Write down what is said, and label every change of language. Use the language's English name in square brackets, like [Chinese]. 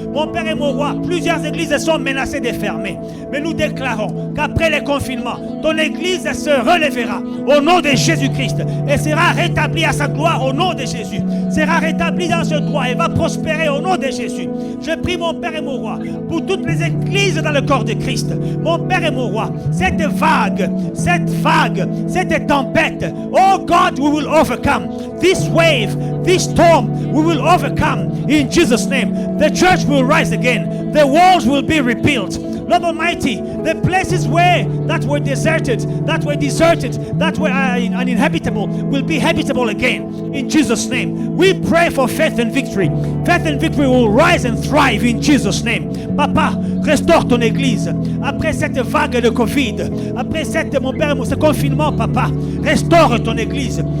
[French] Mon Père et mon Roi, plusieurs églises sont menacées de fermer. Mais nous déclarons qu'après les confinements, ton église se relèvera au nom de Jésus-Christ et sera rétablie à sa gloire au nom de Jésus. Sera rétablie dans ce droit et va prospérer au nom de Jésus. Je prie, mon Père et mon Roi, pour toutes les églises dans le corps de Christ. Mon Père et mon Roi, cette vague, cette tempête, [English] oh God, we will overcome. This wave, this storm, we will overcome in Jesus' name. The church will rise again. The walls will be rebuilt. Lord Almighty, the places that were deserted, that were uninhabitable, will be habitable again in Jesus' name. We pray for faith and victory. Faith and victory will rise and thrive in Jesus' name. [French] Papa, restaure ton église. Après cette vague de Covid, après mon Père, ce confinement, Papa, restaure ton église.